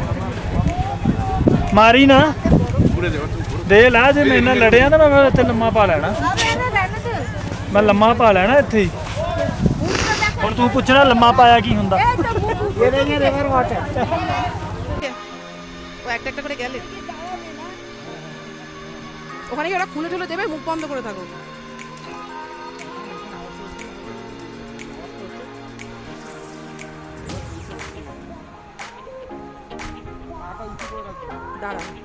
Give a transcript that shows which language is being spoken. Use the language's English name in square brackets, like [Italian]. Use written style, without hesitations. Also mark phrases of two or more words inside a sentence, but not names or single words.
[Punjabi] ਮਾਰੀ ਨਾ ਦੇ ਲਾ ਜੇ ਮੇਰੇ ਨਾਲ ਲੜਿਆ ਤਾਂ ਮੈਂ ਇੱਥੇ ਲੰਮਾ ਪਾ ਲੈਣਾ ਮੈਂ ਲੰਮਾ ਪਾ ਲੈਣਾ ਇੱਥੇ ਹੀ ਹੁਣ ਤੂੰ ਪੁੱਛਣਾ ਲੰਮਾ ਪਾਇਆ ਕੀ ਹੁੰਦਾ [Bangla] ও একটা একটা করে গেলে ওখানে কি ওরা খুলে ঠুলে দেবে, মুখ বন্ধ করে থাকো। দাঁড়া